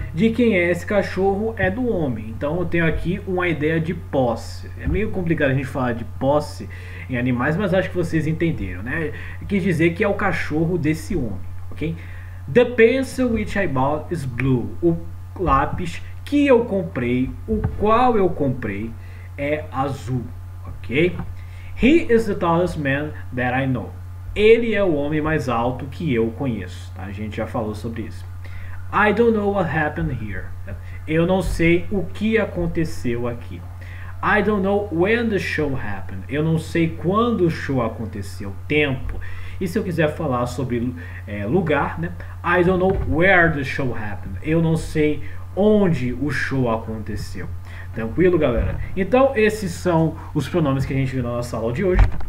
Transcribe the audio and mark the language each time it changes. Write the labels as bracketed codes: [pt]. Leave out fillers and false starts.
[pt] De quem é esse cachorro? É do homem. Então eu tenho aqui uma ideia de posse. É meio complicado a gente falar de posse em animais, mas acho que vocês entenderam, né? Quis dizer que é o cachorro desse homem, ok? [en] The pencil which I bought is blue. [pt] O lápis que eu comprei, o qual eu comprei, é azul, ok? [en] He is the tallest man that I know. [pt] Ele é o homem mais alto que eu conheço, tá? A gente já falou sobre isso. [en] I don't know what happened here. [pt] Eu não sei o que aconteceu aqui. [en] I don't know when the show happened. [pt] Eu não sei quando o show aconteceu, tempo. E se eu quiser falar sobre lugar, né? [en] I don't know where the show happened. [pt] Eu não sei onde o show aconteceu. Tranquilo, galera? Então, esses são os pronomes que a gente viu na nossa aula de hoje.